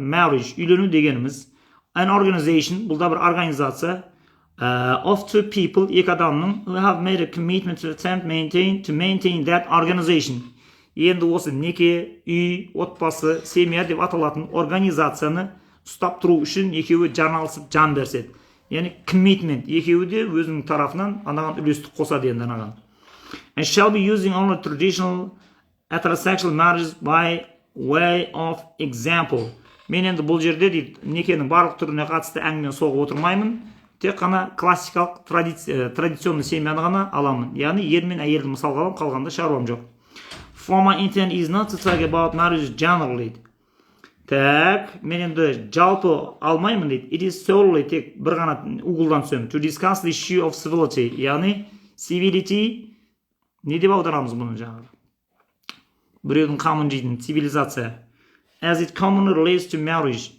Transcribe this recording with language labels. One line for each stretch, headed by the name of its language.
Kazakh: Marriage, үйлену дегеніміз. An organization, бұл да бір организация.
English: Of two people,
Kazakh: екі адамның
English: who have made a commitment to attempt to maintain that organization.
Kazakh: Енді осы неке, үй, отбасы, семья деп аталатын организацияны ұстап тұру үшін екеуі жан алысып жан берседі. Яғни commitment, екеуі де өзінің тарафынан анаған үлестік қосады енді анаған.
English: And shall be using only traditional heterosexual marriages by way of example.
Kazakh: Мен енді бұл жерде дейді некенің барлық түріне қатысты әңгіме соғып отырмаймын. Тек қана классикалық традиционный семьяны ғана аламын. Яғни ер мен әйелді мысалға аламын, қалғанда шаруам жоқ.
English: For my intent is not to talk about marriage generally.
Kazakh: Так, мен енді жалпы алмаймын дейді.
English: It is solely
Kazakh: тек бір ғана угылдан түсемін.
English: To discuss the issue of civility.
Kazakh: Яғни civility не деп аударамыз бұны жаңағы? Біреудің қамын жейтін цивилизация.
English: As it commonly relates to marriage.